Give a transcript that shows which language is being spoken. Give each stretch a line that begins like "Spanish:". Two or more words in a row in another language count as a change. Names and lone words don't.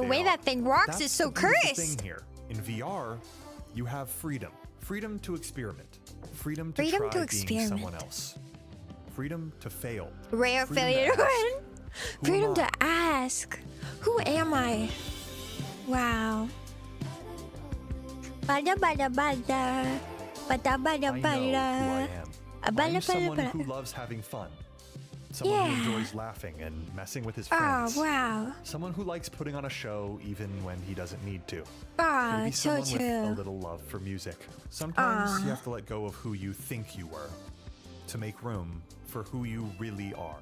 English: who way they that are. thing rocks That's is so the beautiful cursed. thing here. In VR, you have freedom. Freedom to experiment. Freedom to Freedom try to being experiment. someone else. Freedom to fail. Rare Freedom failure to to ask, win. "Who Freedom am to I?" ask. Who am I? Wow. Bada bada bada. Bada bada I know who I bada. am. A bada I'm someone bada who bada. loves having fun. Someone Yeah. who enjoys laughing and messing with his Oh, friends. wow. Someone who likes putting on a show even when he doesn't need to. Ah, Maybe so someone with a true. little love for music. Sometimes Ah. you have to let go of who you think you were to make room for who you really are.